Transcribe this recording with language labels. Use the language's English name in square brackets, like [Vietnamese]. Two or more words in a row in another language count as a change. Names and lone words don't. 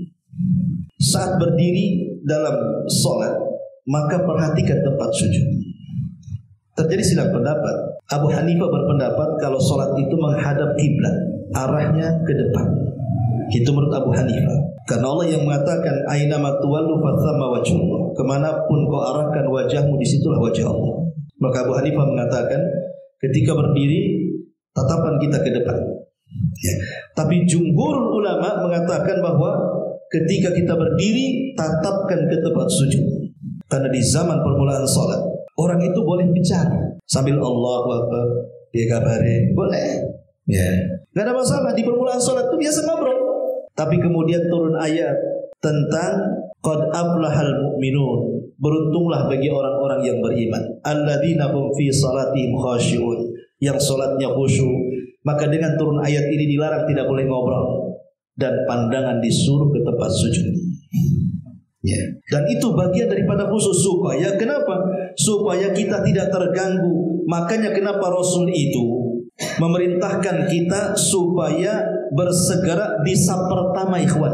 [Indonesian] Saat berdiri dalam salat, maka perhatikan tempat sujud. Terjadi silang pendapat. Abu Hanifah berpendapat kalau salat itu menghadap kiblat, arahnya ke depan. Itu menurut Abu Hanifah. Karena Allah yang mengatakan [Arabic] أينما تولوا فثم وجه الله. [Indonesian] Kemanapun kau arahkan wajahmu, disitulah wajah Allah. Maka Abu Hanifah mengatakan ketika berdiri tatapan kita ke depan. Ya. Tapi jumhur ulama mengatakan bahwa ketika kita berdiri tatapkan ke tempat sujud. Karena di zaman permulaan salat orang itu boleh bicara sambil [Arabic] الله أكبر, [Indonesian] ya kabare, boleh. Ya. Enggak ada masalah, di permulaan salat itu biasa ngobrol. Tapi kemudian turun ayat tentang [Arabic] قد أفلح المؤمنون. [Indonesian] Beruntunglah bagi orang-orang yang beriman. [Arabic] الذين هم في صلاتهم خاشعون. [Indonesian] Yang salatnya khusyuk. Maka dengan turun ayat ini dilarang tidak boleh ngobrol dan pandangan disuruh ke tempat sujud. Ya. Dan itu bagian daripada khusus supaya kenapa? Supaya kita tidak terganggu. Makanya kenapa Rasul itu memerintahkan kita supaya bersegera di saf pertama, ikhwan.